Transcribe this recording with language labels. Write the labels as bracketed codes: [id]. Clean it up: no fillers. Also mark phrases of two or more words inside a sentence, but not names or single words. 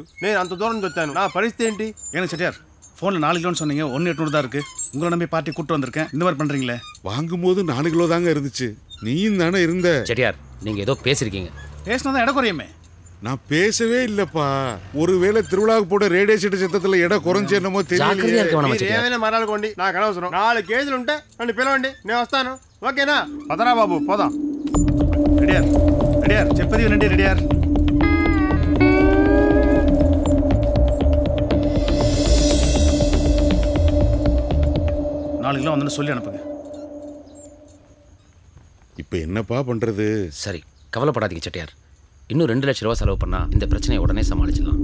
[te] నేను అంత దూరం వచ్చాను, నా పరిస్థితి ఏంటి? [ta] ஏங்க செட்டியார், ஃபோனில் 4 கிலோன்னு சொன்னீங்க, 1,800 தான் இருக்கு. உங்களை நம்பி பார்ட்டி கூட்டு வந்திருக்கேன், இந்த மாதிரி பண்றீங்களே. வாங்கும்போது 4 கிலோ தாங்க இருந்துச்சு. நீயும் தானே இருந்த. செட்டியார், நீங்க ஏதோ பேசிருக்கீங்க. பேசினா தான் இடம் குறையுமே. நான் பேசவே இல்லப்பா. ஒருவேளை திருவிழாவுக்கு போட [en] radio set [ta] சத்தத்துல இடம் குறைஞ்சு என்னமோ தெரியல. [te] ఏమైనా మరాలకోండి, నాకు అనవసరం. 4 కేజీలు ఉంటే నన్ను పిలవండి, నేను వస్తాను. ఓకేనా? పదరా బాబు, పోదాం. ரெடியார், ரெடியார், చెప్పది వినండి. [ta] ரெடியார், நாலு கிலோ வந்து சொல்லி அனுப்புங்க. இப்ப என்னப்பா பண்றது? சரி, கவலைப்படாதீங்க செட்டியார். இன்னும் 2 லட்சம் ரூபாய் செலவு பண்ணா இந்த பிரச்சனையை உடனே சமாளிச்சிடலாம்.